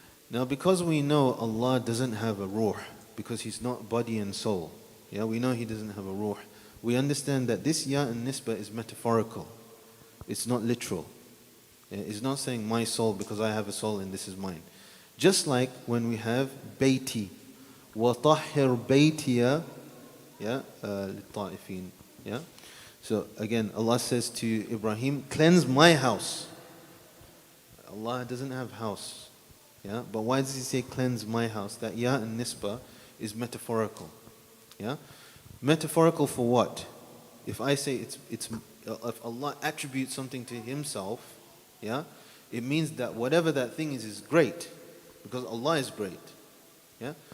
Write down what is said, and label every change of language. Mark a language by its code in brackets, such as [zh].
[en] Now because we know Allah doesn't have a ruh, because He's not body and soul. Yeah, we know He doesn't have a ruh. We understand that this ya and nisba is metaphorical. It's not literal. Yeah, it's not saying my soul because I have a soul and this is mine. Just like when we have bayti. [ar] وَطَحِّرْ بَيْتِيَ yeah, لِلطَّائِفِينَ. [en] Yeah? So again, Allah says to Ibrahim, cleanse my house. Allah doesn't have house. Yeah? But why does He say cleanse my house? That ya and nisba is metaphorical. Yeah? Metaphorical for what? If I say if Allah attributes something to Himself, yeah, it means that whatever that thing is great, because Allah is great. Yeah?